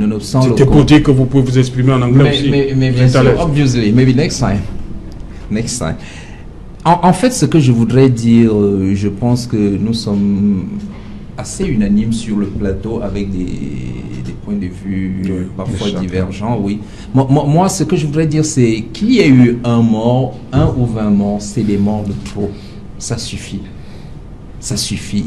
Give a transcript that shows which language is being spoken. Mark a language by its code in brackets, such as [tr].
[fr] C'était pour dire que vous pouvez vous exprimer en anglais aussi. Mais bien sûr, [en] obviously, maybe next time. Next time. [fr] En fait, ce que je voudrais dire, je pense que nous sommes assez unanimes sur le plateau avec des points de vue parfois divergents, oui. Moi, ce que je voudrais dire, c'est qu'il y ait eu un mort, 1 ou 20 morts, c'est des morts de trop. Ça suffit. Ça suffit.